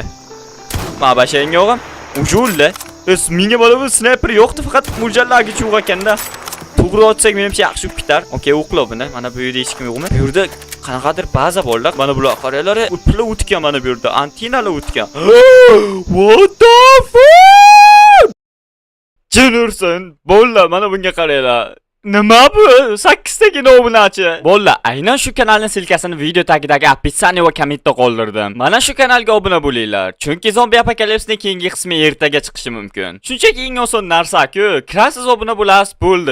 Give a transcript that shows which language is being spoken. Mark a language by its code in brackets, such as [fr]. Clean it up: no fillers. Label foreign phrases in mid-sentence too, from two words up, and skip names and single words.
[uz] Ma basharing yo'qim. Ujulli. Menga mana bu sniper yo'qdi, faqat mo'ljallargacha urg'akanda. To'g'ri otsak menimcha yaxshi bo'lib ketar. Okey, o'qla buni. Mana bu yerda hech kim yo'qmi? Bu yerda qanaqadir baza borlar. Mana bular qaranglar, pullar o'tgan mana bu yerda. Antenalar o'tgan. [en] What the fuck? [uz] Jinursin. Bolalar, mana bunga qaranglar. Nima bu? 8 tagina obunachi. Bolalar, aynan shu kanalning silkasini video tagidagi opisiya va kommentda qoldirdim. Mana shu kanalga obuna bo'linglar. Chunki zombi apokalipsning keyingi qismi ertaga chiqishi mumkin. Shunchaki eng oson narsa-ku, kirasiz obuna bo'lasiz, bo'ldi.